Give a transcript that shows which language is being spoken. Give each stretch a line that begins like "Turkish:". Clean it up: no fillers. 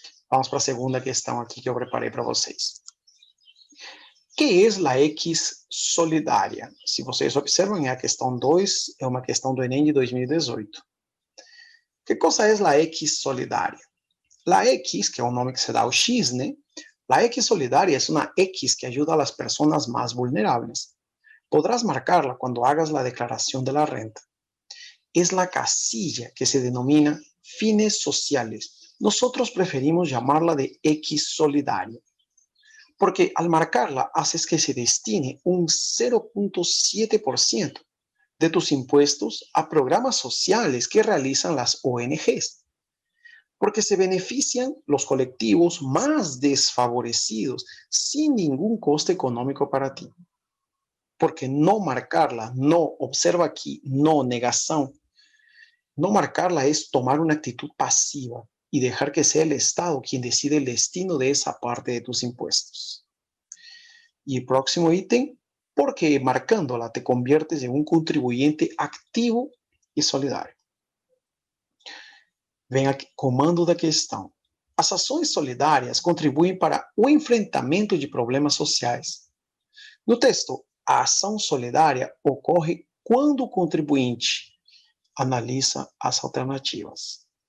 Portuguese: Vamos para a segunda questão aqui que eu preparei para vocês. Que é a X solidária? Se vocês observam, a questão 2 é uma questão do Enem de 2018. Que coisa é a X solidária? La X, que é o nome que se dá ao X, né?
Spanish: La X solidaria es una X que ayuda a las personas más vulnerables. Podrás marcarla cuando hagas la declaración de la renta. Es la casilla que se denomina fines sociales. Nosotros preferimos llamarla de X solidaria, porque al marcarla haces que se destine un 0.7% de tus impuestos a programas sociales que realizan las ONGs, porque se benefician los colectivos más desfavorecidos sin ningún coste económico para ti. Porque no marcarla, no, observa aquí, no, negación, no marcarla es tomar una actitud pasiva y dejar que sea el Estado quien decide el destino de esa parte de tus impuestos. Y el próximo ítem, porque marcándola te conviertes en un contribuyente activo y solidario.
Portuguese: Vem aqui, comando da questão. As ações solidárias contribuem para o enfrentamento de problemas sociais. No texto, a ação solidária ocorre quando o contribuinte analisa as alternativas.